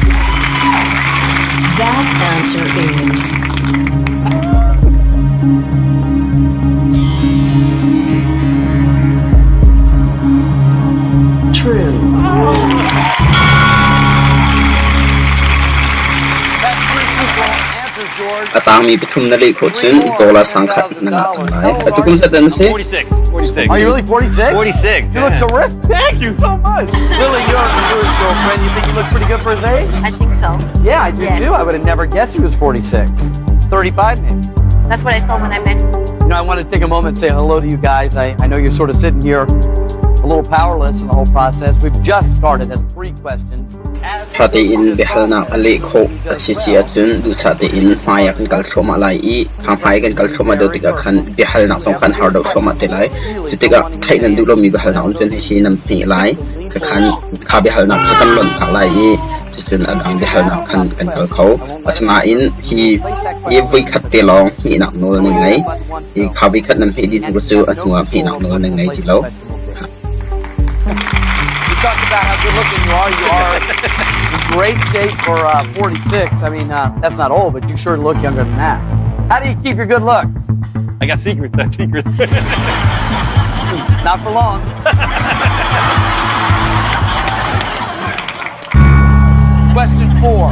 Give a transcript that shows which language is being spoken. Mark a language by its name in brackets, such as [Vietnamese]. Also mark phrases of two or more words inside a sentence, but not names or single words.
[English] That answer is true. That's three truthful answers, George. [Hakha Chin] atang mi pathum na le kho chun dola sangkhat na nga thangai atukum sa dan se [English] 46. 46. Are you really 46? 46. You look terrific. Thank you so much. Lily, you're his girlfriend. You think he looks pretty good for his age? I think so. Yeah, I do Yes. too. I would have never guessed he was 46. 35 maybe. That's what I thought when I met him. You know, I want to take a moment and say hello to you guys. I know you're sort of sitting here a little powerless in the whole process. We've just started. That's 3 questions. [Hakha Chin] thate in bihalnak ale kho achi chi achun du thate in maya kan kal thoma lai I kham hai kan kal thoma do tika khan bihalnak song khan har do thoma te lai tika thainan du lo mi bihalnak chun hi nam phi lai khan kha bihalnak khan lon thak lai I chun adang bihalnak khan kan kal kho achna in hi voi khat te long mi nak no ni ngai hi kha vi khat nam hi di du chu atwa mi nak no ni ngai ti lo [English] You talked about how good looking you are. You are in great shape for 46. I mean, that's not old, but you sure look younger than that. How do you keep your good looks? I got secrets. I have secrets. Not for long. Question 4.